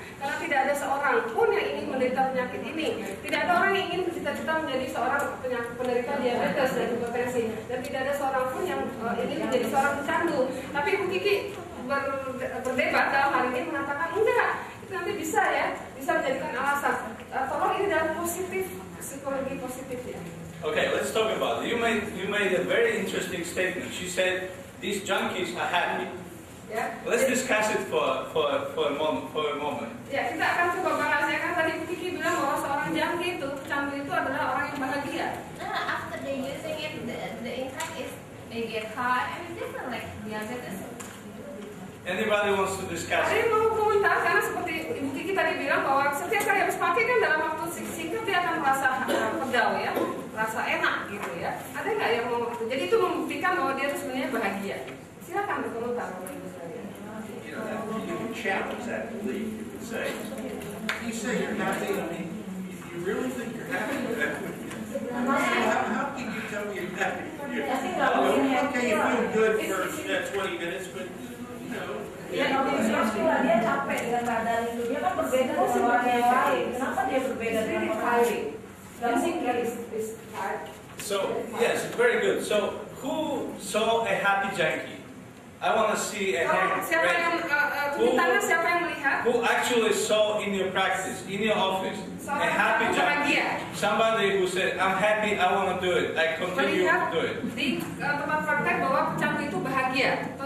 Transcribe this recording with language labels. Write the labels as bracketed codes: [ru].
[id] Karena tidak ada seorang pun yang ingin menderita penyakit ini. Tidak ada orang yang ingin bercita-cita menjadi seorang penderita diabetes dan hipertensi, dan tidak ada seorang pun yang ingin menjadi seorang pecandu. Tapi Ibu Kiki berdebat dalam hal ini mengatakan enggak, itu nanti bisa menjadikan alasan. Tolong ini dalam positif, psikologi positif ya. [en] Okay, let's talk about it. You made a very interesting statement. She said these junkies are happy. Yeah. Let's discuss it for a moment. [id] Ya, kita akan coba bahas ya, kan tadi Kiki bilang bahwa seorang junkie itu, pecandu itu adalah orang yang bahagia. [en] After they using it, the impact is they get high and different like diabetes. Anybody wants to discuss [id] Ada [en] it? [id] yang mau komentar, karena seperti Ibu Kiki tadi bilang bahwa setiap kali habis pakai kan dalam waktu singkat dia akan merasa pedau ya, merasa enak gitu ya. Ada nggak yang mau itu? Jadi itu membuktikan bahwa dia itu sebenarnya bahagia. Silakan berkomentar Bapak Ibu sekalian. [en] You can challenge that belief. You can say, you say you're happy. I mean, you really think you're happy? How can you tell me you're happy? Okay, you feel good for 20 minutes, but [id] Ya, dia capek dengan keadaan itu. Dia kan berbeda dengan orang yang lain. Kenapa dia berbeda dengan orang lain? [en] So yes, very good. So who saw a happy junkie? I want to see a hand. [id] Siapa yang melihat? [en] Who actually saw in your practice, in your office, a happy junkie? Somebody who said, "I'm happy. I want to do it. I continue to do it." [id] Di tempat praktek bahwa pecandu itu bahagia.